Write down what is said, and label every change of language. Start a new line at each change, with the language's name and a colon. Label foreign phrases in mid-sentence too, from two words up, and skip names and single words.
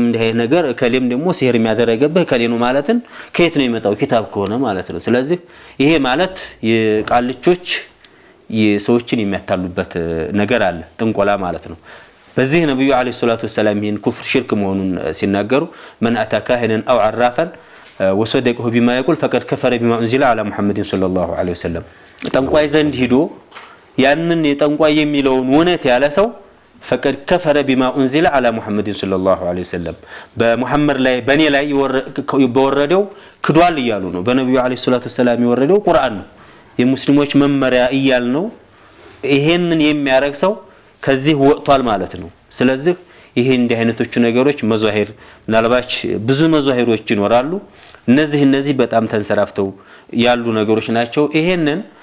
Amharic: እንደ አይነት ነገር ከሌም ደግሞ ሲህር የሚያደርግብህ ከሌኑ ማለትን ከየት ነው የመጣው ኪታብ ከሆነ ማለት ነው ስለዚህ ይሄ ማለት የቃልቾች የሰዎችን የሚያታሉበት ነገር አለ ጥንቆላ ማለት ነው በዚህ ነብዩ
Arabic: عليه الصلاة والسلام
Amharic: ይሄን ኩፍር ሽርክ መሆኑን ሲናገሩ
Arabic: من اتى كاهنا او عرافا وصدقه بما يقول فقد كفر بما انزل على محمد صلى الله عليه وسلم
Amharic: ጠንቋይ ዘንድ ሄዶ ያንን የጠንቋይ የሚለውን ወነት ያለ ሰው
Arabic: فقد كفر بما انزل على محمد صلى الله عليه وسلم
Amharic: በመሐመድ ላይ በኔ ላይ በወረደው ክዷል ይያሉ ነው በነብዩ
Arabic: عليه الصلاة والسلام
Amharic: የወረደው ቁርአን ነው የሙስሊሞች መመሪያ ይያል ነው ይሄንን የሚያረግ ሰው ከዚህ ወጥቷል ማለት ነው ስለዚህ ይሄ እንደ አይነቶቹ ነገሮች መዛሂር ምናልባች ብዙ መዛሂሮች ይኖራሉ እነዚህ በጣም ተንሰራፍተው ያሉ ነገሮች ናቸው ይሄንን